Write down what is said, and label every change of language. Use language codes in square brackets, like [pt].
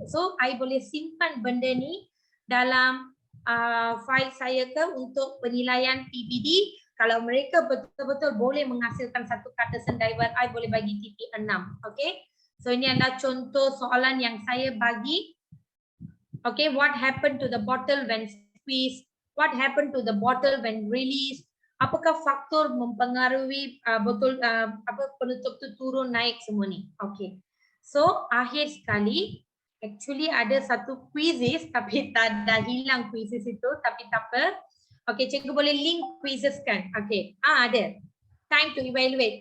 [ms] So I boleh simpan benda ni dalam file saya ke untuk penilaian PBD. Kalau mereka betul-betul boleh menghasilkan satu kata sendaiwan, I boleh bagi titik 6. Okay, so ini adalah contoh soalan yang saya bagi. [en] Okay, what happened to the bottle when squeezed? What happened to the bottle when released? [ms] Apakah faktor mempengaruhi botol penutup tu turun naik semua ni? Okay, so akhir sekali actually ada satu quizzes tapi dah hilang quizzes itu, tapi tak apa. Okay, cikgu boleh link quizzes kan? Okay, ada. [en] Time to evaluate.